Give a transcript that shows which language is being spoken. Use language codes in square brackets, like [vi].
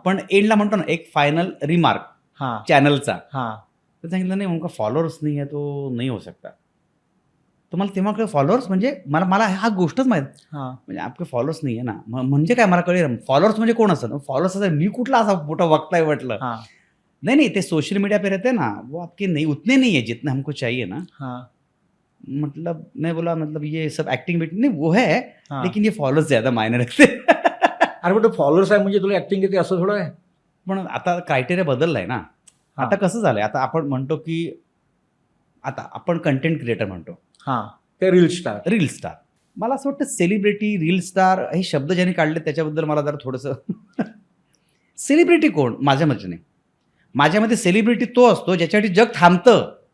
[mr] पण एंडला म्हणतो ना एक फायनल रिमार्क हां चॅनलचा, हां तर सांगितलं नाही उनका फॉलोअर्स नाही आहे तो नाही [hi] हो सकता. [mr] तर मला तेव्हा कळलं फॉलोअर्स म्हणजे मला मला हा गोष्टच माहीत हां म्हणजे आपके फॉलोअर्स नाही आहे ना, म्हणजे काय मला कळलं फॉलोअर्स म्हणजे कोण असतं. फॉलोअर्स असं मी कुठला असा मोठा वक्ता म्हटलं. हां [hi] नहीं नहीं ते सोशल मीडिया पे रहते हैं ना, वो आपके नहीं उतने नहीं है जितने हमको चाहिए ना. हां मतलब मैं बोला मतलब ये सब एक्टिंग बेटिंग नहीं वो है, हां. लेकिन ये फॉलोअर्स ज्यादा मायने रखते. [mr] अरे पण फॉलोअर्स आहे म्हणजे तुला ऍक्टिंग येते असं थोडं आहे. पण आता क्रायटेरिया बदललाय ना. हां. आता कसं झालंय, आता आपण म्हणतो की आता आपण कंटेंट क्रिएटर म्हणतो, हां ते रील स्टार. Reel star. मला असं वाटतं सेलिब्रिटी, रील स्टार हे शब्द ज्यांनी काढले त्याच्याबद्दल मला जरा थोडंसं सेलिब्रिटी कोण माझ्या मते, माझ्यामध्ये सेलिब्रिटी तो असतो ज्याच्यासाठी जग थांबतं,